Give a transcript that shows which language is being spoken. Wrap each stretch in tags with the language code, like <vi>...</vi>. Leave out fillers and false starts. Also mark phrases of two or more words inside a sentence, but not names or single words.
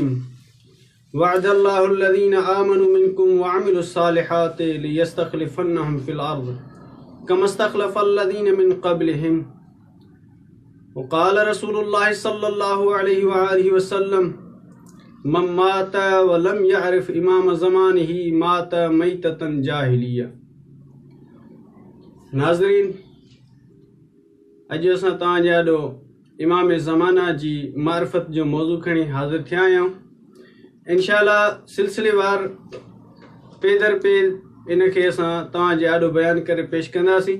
<ar>وعد الله الذين آمنوا منكم وعملوا الصالحات ليستخلفنهم في الأرض كما استخلف الذين من قبلهم. وقال رسول الله صلى الله عليه وآله وسلم: من مات ولم يعرف إمام زمانه مات ميتة جاهلية.</ar> <sd>नाज़रीन, अॼु असां तव्हांजे ॾाढो इमाम ज़माना जी मारिफत जो मौज़ू खणी हाज़िर थिया आहियूं। इंशाअल्लाह सिलसिलेवार पेदर पेद इनखे असां तव्हांजे ॾाढो बयानु करे पेश कंदासीं।</sd>